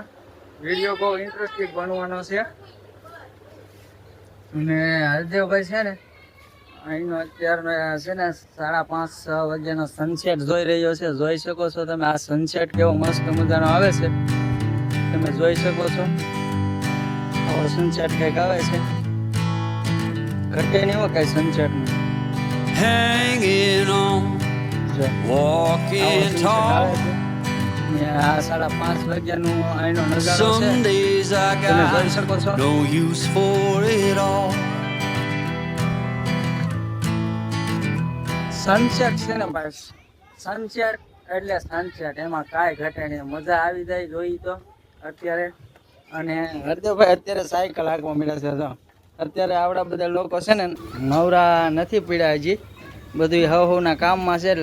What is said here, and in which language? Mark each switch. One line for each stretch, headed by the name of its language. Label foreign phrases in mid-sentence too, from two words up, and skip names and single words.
Gujarati: વિડીયો બહુ ઇન્ટરેસ્ટિંગ બનવાનો છે અને હરદેવભાઈ છે ને અહીંનો અત્યારે છે ને 5:30 વાગ્યાનો સનસેટ જોઈ રહ્યો છે। જોઈ શકો છો તમે આ સનસેટ કેવો મસ્ત મજાનો આવે છે, તમે જોઈ શકો છો। આવો સનસેટ કંઈક આવે છે, ઘટે નહીં હો કઈ સનસેટમાં।
English: Hanging on, walking tall.
Gujarati: આ 5:30 વાગ્યાનું અહીંનો નજારો છે,
English: Some days I
Gujarati: તમે જોઈ શકો છો।
English: got no use for it all.
Gujarati: સનસેટ છે ને ભાઈ, સનસેટ એટલે સનસેટ, એમાં કાંઈ ઘટે નહીં, મજા આવી જાય જોઈ તો અત્યારે। અને હરદેવભાઈ અત્યારે સાયકલ હાંકવા મળ્યા છે। જો અત્યારે આવડા બધા લોકો છે ને નવરા નથી પીડ્યા હજી, બધું હવના કામમાં છે।